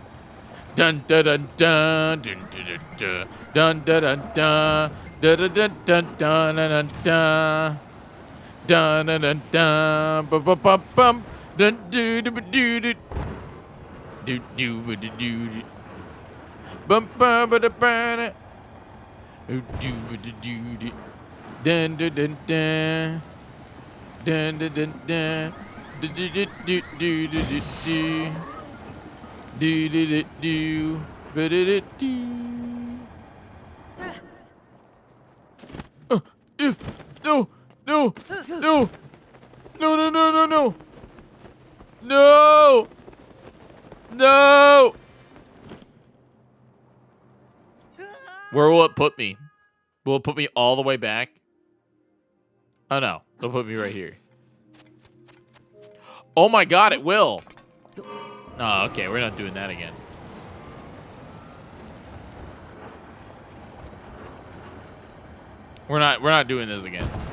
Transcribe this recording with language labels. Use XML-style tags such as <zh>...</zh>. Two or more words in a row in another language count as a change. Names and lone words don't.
<en>Dun dun dun dun. Dun dun dun dun. Dun dun dun dun. Dun dun dun dun dun dun. Dun dun dun dun, bum bum bum bum, dun do do do do, do do do do, bum bum ba da ba da, do do do do, dun dun dun dun, dun dun dun dun, do do do do do do do do do do, ba da da do. No. No! No! No, no, no, no, no! No! No! Where will it put me? Will it put me all the way back? Oh, no. It'll put me right here. Oh, my God, it will. Oh, okay. We're not doing that again. We're not doing this again.</en>